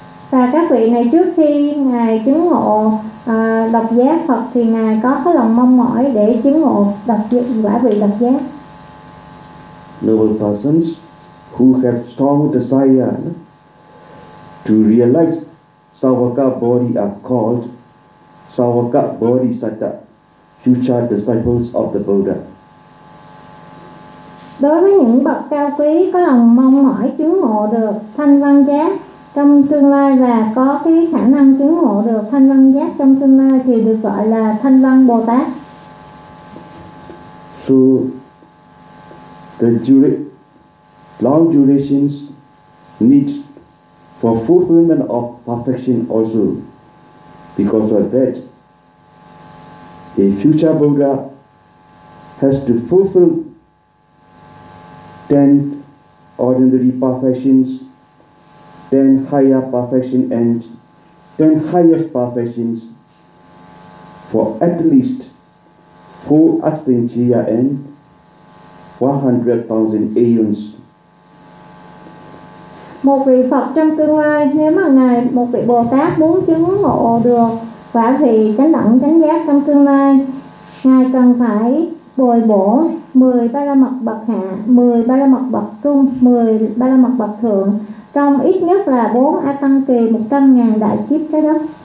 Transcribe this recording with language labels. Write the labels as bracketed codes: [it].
[vi] Và các vị này trước khi Ngài chứng ngộ độc giác Phật thì Ngài có cái lòng mong mỏi để chứng ngộ độc giác, quả vị độc giác. [en] Noble persons who have strong desire to realize Savaka body are called Savaka Bodhisattva, future disciples of the Buddha. [vi] Đối với những bậc cao quý có lòng mong mỏi chứng ngộ được thanh văn giác trong tương lai và có cái khả năng chứng ngộ được thanh văn giác trong tương lai thì được gọi là thanh văn Bồ Tát. [en] So the long durations need for fulfillment of perfection also. Because of that, a future Buddha has to fulfill 10 ordinary perfections, 10 higher perfection and 10 highest perfections for at least 4 asthenjiya and 100,000 aeons. [vi] Một vị Phật trong tương lai, nếu mà Ngài, một vị Bồ Tát muốn chứng ngộ được quả vị chánh đẳng chánh giác trong tương lai, Ngài cần phải bồi bổ 10 ba la mật bậc hạ, 10 ba la mật bậc trung, 10 ba la mật bậc thượng trong ít nhất là 4 A Tăng Kỳ 100,000 đại kiếp trái đất.